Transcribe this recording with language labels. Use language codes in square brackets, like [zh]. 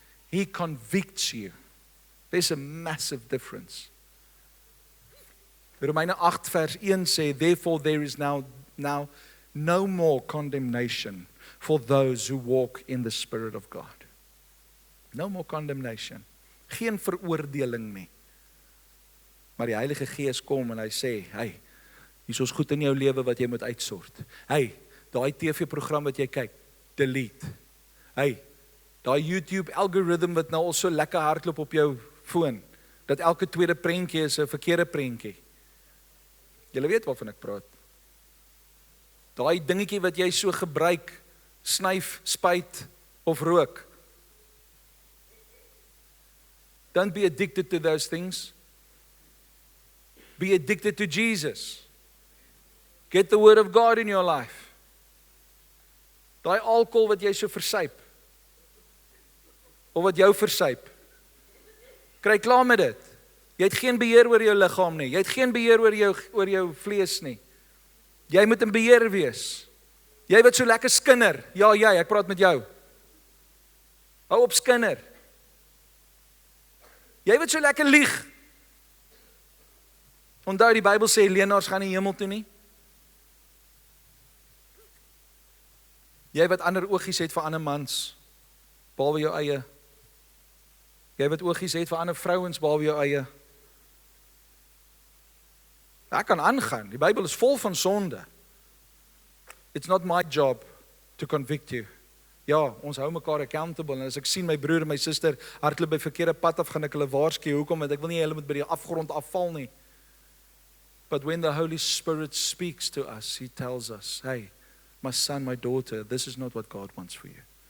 [en] He convicts you. There's a massive difference. [af] Romeine 8 vers 1 sê, [en] therefore there is now no more condemnation for those who walk in the Spirit of God. No more condemnation. [af] Geen veroordeling nie. Maar die Heilige Gees kom en hy sê, hey, hier is goed in jou lewe wat jy moet uitsort. Hey, daai TV-program wat jy kyk, delete. Hey, daai YouTube algoritme wat nou al so lekker hardloop op jou foon, dat elke tweede prentjie is 'n verkeerde prentjie. Julle weet waarvan ek praat. Daai dingetjie wat jy so gebruik, snyf, spuit of rook. [en] Don't be addicted to those things. Be addicted to Jesus. Get the word of God in your life. [af] Daai alkohol wat jy so versuip, of wat jou versuip, kry klaar met dit. Jy het geen beheer oor jou liggaam nie. Jy het geen beheer oor jou vlees nie. Jy moet in beheer wees. Jy wat so lekker skinder. Ja, ek praat met jou. Hou op skinder. Jy wat so lekker lieg. Onthou die Bybel sê leenaars gaan nie hemel toe nie. Jy wat ander oogies het vir ander mans, behalwe jou eie. Jy wat oogies het vir ander vrouens, behalwe jou eie. Ek kan aangaan. Die Bybel is vol van sonde. [en] It's not my job to convict you. [af] Ja, ons hou mekaar accountable, en as ek sien my broer en my suster hardloop by verkeerde pad af, gaan ek hulle waarsku. Hoekom? Want ek wil nie hulle moet by die afgrond afval nie. [en] But when the Holy Spirit speaks to us, He tells us, hey, my son, my daughter, this is not what God wants for you.